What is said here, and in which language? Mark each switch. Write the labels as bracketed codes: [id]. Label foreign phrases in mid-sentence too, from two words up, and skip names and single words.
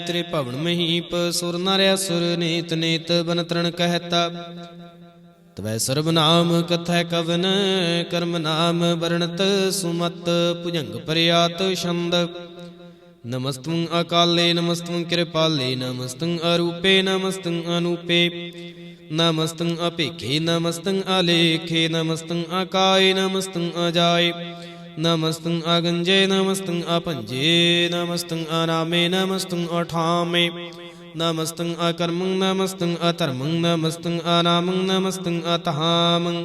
[bra] ਤ੍ਰਿ ਭਵਨ ਮਹੀਪ ਸੁਰ ਨਰ ਅਸੁਰ, ਨੀਤ ਨੀਤ ਬਨ ਤ੍ਰਣ ਕਹਿਤਾ। ਤਵੈ ਸਰਬ ਨਾਮ ਕਥੈ ਕਵਨ, ਕਰਮ ਨਾਮ ਵਰਣਤ ਸੁਮਤ। ਭੁਜੰਗ ਪਰਿਆਤ ਛੰਦ, ਨਮਸਤੰ ਅਕਾਲੇ ਨਮਸਤੰ ਕਿਰਪਾਲੇ। ਨਮਸਤੰ ਅਰੂਪੇ ਨਮਸਤੰ ਅਨੂਪੇ। नमस्तं अपेखे नमस्तं आलेखे नमस्तं आकाय नमस्तं अजाय नमस्तं आगंजे नमस्तं अपंजे नमस्तं अनामे नमस्तं अठामे नमस्तं अकर्मं नमस्तं अधर्मं नमस्तं अनामं नमस्तं अतहामं